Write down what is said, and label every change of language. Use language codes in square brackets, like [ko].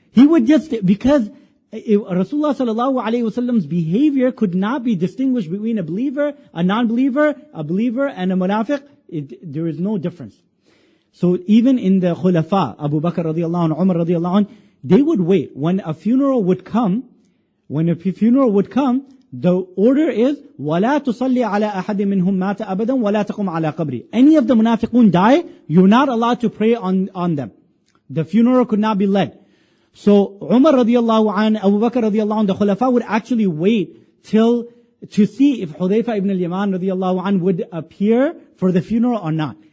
[en] He would because Rasulullah sallallahu alaihi wasallam's behavior could not be distinguished between a believer, a non-believer, a believer, and a munafiq. There is no difference. So even in the khulafa, Abu Bakr radiallahu anh, Umar radiallahu anh, they would wait. When a funeral would come, the order is, [ar] وَلَا تُصَلِّ عَلَىٰ أَحَدٍ مِّنْهُمْ مَاتَ أَبَدًا وَلَا تَقُمْ عَلَىٰ قَبْرِ. [en] Any of the munafiqun die, you're not allowed to pray on them. The funeral could not be led. So Umar radiallahu anh, Abu Bakr radiallahu anh, the khulafa would actually wait to see if Hudayfa ibn al-Yaman radiallahu anh would appear for the funeral or not.